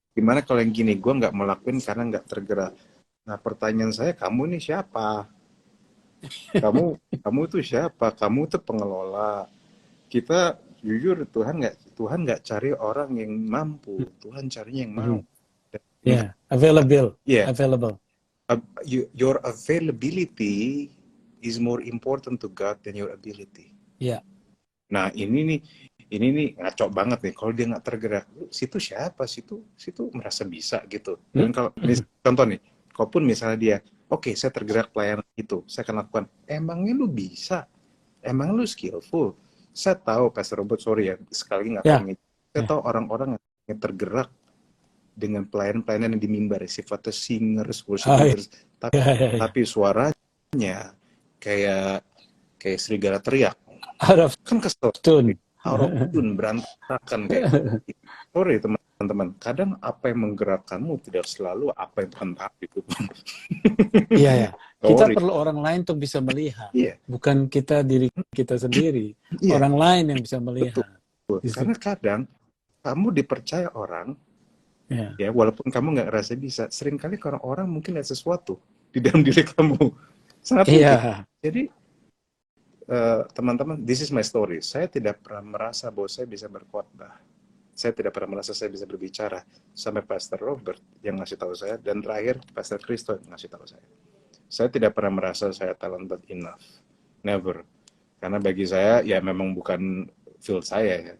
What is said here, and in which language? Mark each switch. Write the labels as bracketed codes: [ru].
[id] gimana kalau yang gini, gue nggak mau lakuin karena nggak tergerak. Nah pertanyaan saya, kamu ini siapa? Kamu itu siapa? Kamu itu pengelola. Kita jujur Tuhan nggak cari orang yang mampu, Tuhan carinya yang mau. Dan yang [en] ya, available, yeah, available. your availability is more important to God than your ability. [id] Ya, Nah ini nih ngaco banget nih. Kalau dia nggak tergerak, situ siapa? Situ merasa bisa gitu. Dan kalau contoh nih, kalaupun misalnya dia, oke, saya tergerak pelayanan itu, saya akan lakukan. Emangnya lu bisa? Emang lu skillful? Saya tahu, Pastor Robert, sorry ya, sekali nggak ya, pengen. Saya tahu orang-orang yang tergerak dengan pelayanan-pelayanan yang di mimbar, sifatnya singers, worship leaders, ya, ya, ya. tapi suaranya kayak serigala teriak. [en] Out of [id] Kan kesel. [en] tune. Out of tune, [id] berantakan kayak. Sorry teman-teman, kadang apa yang menggerakkanmu tidak selalu apa yang Tuhan tahu gitu. Iya ya. Kita Sorry. perlu orang lain untuk bisa melihat. Iya, Bukan kita diri kita sendiri. iya, Orang lain yang bisa melihat. Gitu. karena kadang kamu dipercaya orang, Ya. ya walaupun kamu nggak ngerasa bisa, seringkali orang mungkin ada sesuatu di dalam diri kamu. Sangat mungkin. Iya. Jadi teman-teman, [en] this is my story. [id] Saya tidak pernah merasa bahwa saya bisa berkhotbah. Saya tidak pernah merasa saya bisa berbicara. Sampai Pastor Robert yang ngasih tahu saya, dan terakhir Pastor Christo yang ngasih tahu saya. Saya tidak pernah merasa saya [en] talented enough. Never. [id] Karena bagi saya, ya memang bukan field saya. Ya.